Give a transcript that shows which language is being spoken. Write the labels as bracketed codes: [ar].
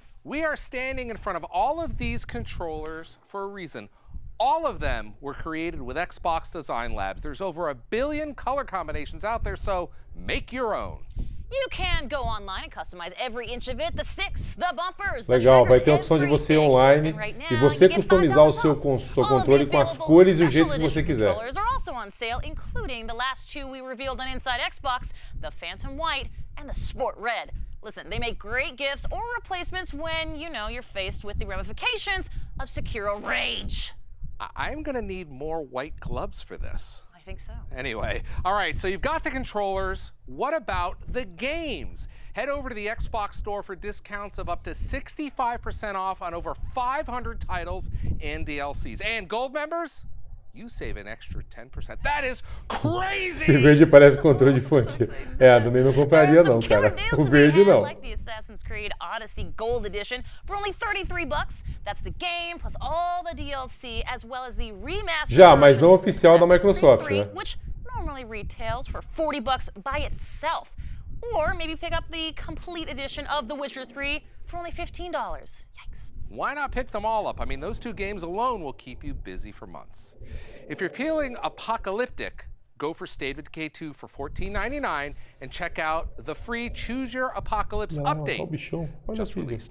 [en] We are standing in front of all of these controllers for a reason. All of them were created with Xbox Design Labs. There's over 1 billion color combinations out there, so make your own. You can go online and customize every inch of it, the sticks, the bumpers, [pt] Legal, [en] the [pt] vai [en] triggers, [pt] ter a opção de você ir online e você customizar o seu controle com as cores e o jeito que você quiser. [en] Controllers are also on sale, including the last 2 we revealed on Inside Xbox, the Phantom White and the Sport Red. Listen, they make great gifts or replacements when, you know, you're faced with the ramifications of Sekiro Rage. I'm gonna need more white gloves for this. I think so. Anyway, all right, so you've got the controllers. What about the games? Head over to the Xbox store for discounts of up to 65% off on over 500 titles and DLCs. And gold members, you save an extra 10%. That is crazy! [pt] Esse verde parece controle infantil. Também não compraria não, cara. O verde não. [en] Like the Assassin's Creed Odyssey Gold Edition for only $33. That's the game plus all the DLC as well as the remastered [pt] Já, mas não oficial da Microsoft, né? [en] Which normally retails for $40 by itself. Or maybe pick up the complete edition of The Witcher 3 for only $15. Yikes. Why not pick them all up? I mean, those two games alone will keep you busy for months. If you're feeling apocalyptic, go for State of Decay 2 for $14.99 and check out the free Choose Your Apocalypse update just released.